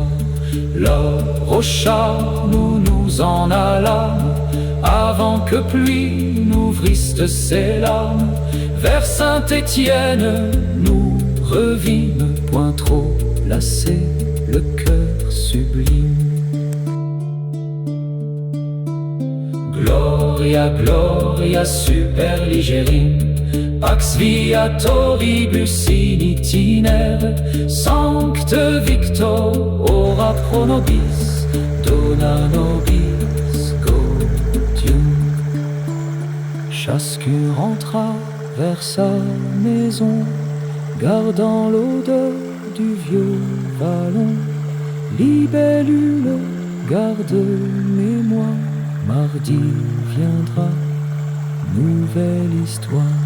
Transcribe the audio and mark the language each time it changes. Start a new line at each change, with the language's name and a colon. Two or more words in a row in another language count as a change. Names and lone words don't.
French: L'heure au char, nous nous en allâmes, avant que pluie n'ouvrisse ses larmes. Vers Saint-Étienne, nous revîmes, point trop lassés, le cœur sublime.
Latin: Gloria, gloria, superligerim, pax viatoribus in itinere, sancte Victora pro nobis, dona nobis gaudium.
French: Chacun rentra vers sa maison, gardant l'odeur du vieux vallon. Libellule, garde mémoire, mardi viendra, nouvelle histoire.